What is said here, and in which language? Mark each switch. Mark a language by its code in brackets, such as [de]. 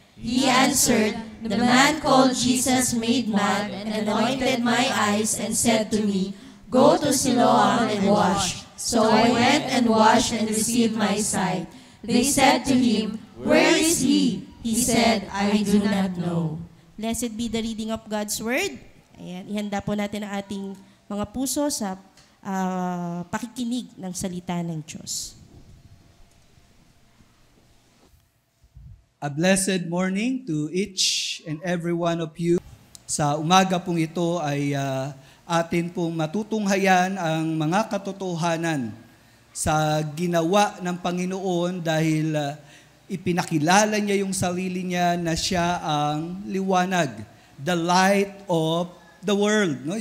[en] He answered, The man called Jesus made mud and anointed my eyes and said to me, Go to Siloam and wash. So I went and washed and received my sight. They said to him, Where is he? He said, I do not know. Blessed be the reading of God's Word. [tl] Ayan, ihanda po natin ang ating mga puso sa pakikinig ng salita ng Diyos. [en] A blessed morning to each and every one of you. [tl] Sa umaga pong ito ay atin pong matutunghayan ang mga katotohanan sa ginawa ng Panginoon dahil ipinakilala niya yung sarili niya na siya ang liwanag, [en] the light of the world. [tl] No?